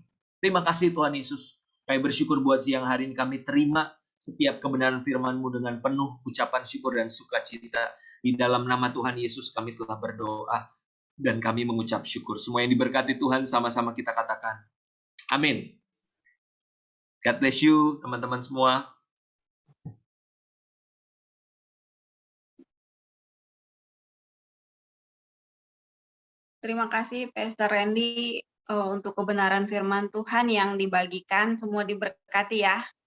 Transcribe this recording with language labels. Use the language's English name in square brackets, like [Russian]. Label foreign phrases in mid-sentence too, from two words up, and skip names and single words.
[Indonesian] Terima kasih Tuhan Yesus. Kami bersyukur buat siang hari ini kami terima setiap kebenaran firman-Mu dengan penuh ucapan syukur dan sukacita. Di dalam nama Tuhan Yesus kami telah berdoa dan kami mengucap syukur. Semua yang diberkati Tuhan sama-sama kita katakan. Amin. [English] God bless you [Indonesian] teman-teman semua. Terima kasih Pastor Randy untuk kebenaran firman Tuhan yang dibagikan, semua diberkati ya.